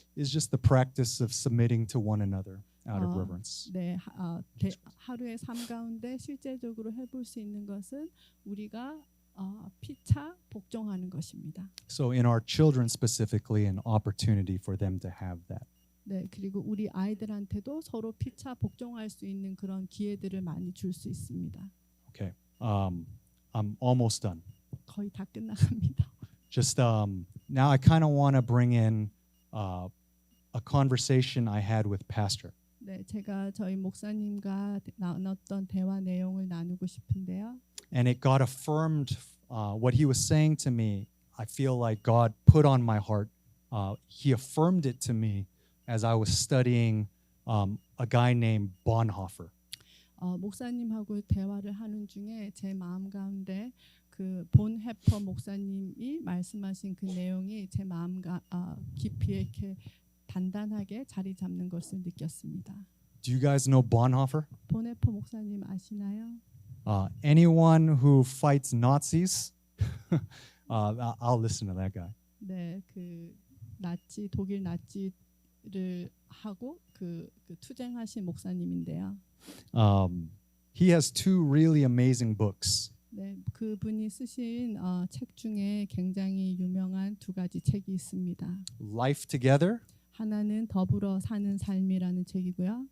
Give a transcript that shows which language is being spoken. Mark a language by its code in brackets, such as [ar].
[en] is just the practice of submitting to one another out of reverence. [ko] 네, 하루의 삶 가운데 실제적으로 해볼 수 있는 것은 우리가 피차 복종하는 것입니다. [en] So in our children specifically, an opportunity for them to have that. [ko] 네, 그리고 우리 아이들한테도 서로 피차 복종할 수 있는 그런 기회들을 많이 줄 수 있습니다. [en] Okay, I'm almost done. [ko] 거의 다 끝나갑니다. [en] Just now, I kind of want to bring in a conversation I had with Pastor. [ko] 네, 제가 저희 목사님과 나눴던 대화 내용을 나누고 싶은데요. [en] And it got affirmed. What he was saying to me, I feel like God put on my heart. He affirmed it to me as I was studying a guy named Bonhoeffer. [ko] 목사님하고 대화를 하는 중에 제 마음 가운데 그 본헤퍼 목사님이 말씀하신 그 내용이 제 마음 깊이 이렇게 단단하게 자리 잡는 것을 느꼈습니다. [en] Do you guys know Bonhoeffer? [ko] 본헤퍼 목사님 아시나요? [en] Anyone who fights Nazis, I'll listen to that guy. [ko] 네, 그 독일 나치를 하고 그 투쟁하신 목사님인데요. [en] He has two really amazing books. [ko] 네, 그분이 쓰신 책 중에 굉장히 유명한 두 가지 책이 있습니다. [en] Life Together [ko] 하나는 더불어 사는 삶이라는 책이고요.